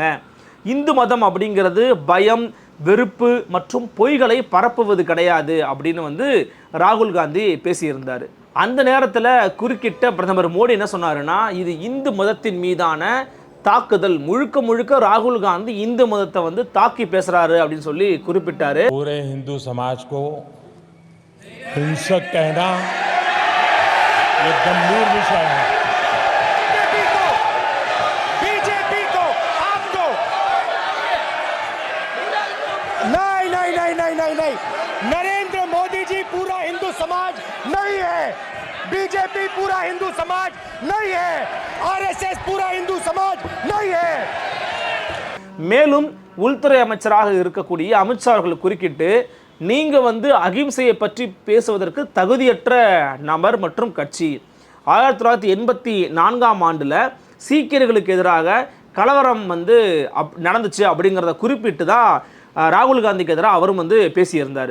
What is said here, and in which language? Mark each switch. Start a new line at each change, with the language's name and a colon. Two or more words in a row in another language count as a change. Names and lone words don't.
Tamil: இந்து மதம் அப்படிங்கிறது பயம், வெறுப்பு மற்றும் பொய்களை பரப்புவது கிடையாது அப்படின்னு வந்து ராகுல் காந்தி பேசியிருந்தார். அந்த நேரத்தில் குறுக்கிட்ட பிரதமர் மோடி என்ன சொன்னாருன்னா, இது இந்து மதத்தின் மீதான தாக்குதல், முழுக்க முழுக்க ராகுல் காந்தி இந்து மதத்தை வந்து தாக்கி பேசுறாரு அப்படின்னு சொல்லி குறிப்பிட்டாரு.
Hindi: पूरे हिंदू समाज को हिंसक कहना ये गंभीर विषय है। बीजेपी को आपको नहीं नहीं नहीं नहीं नहीं नहीं नरेंद्र मोदी जी पूरा हिंदू समाज नहीं है, बीजेपी पूरा हिंदू समाज नहीं है, आरएसएस पूरा हिंदू समाज नहीं है.
Tamil: மேலும் உள்துறை அமைச்சராக இருக்கக்கூடிய அமித்ஷா அவர்கள் குறுக்கிட்டு, நீங்க வந்து அகிம்சையை பற்றி பேசுவதற்கு தகுதியற்ற நபர் மற்றும் கட்சி. 1984ஆம் ஆண்டில் சீக்கியர்களுக்கு எதிராக கலவரம் வந்து நடந்துச்சு அப்படிங்கிறத குறிப்பிட்டு தான் ராகுல் காந்திக்கு எதிராக அவரும் வந்து பேசியிருந்தார்.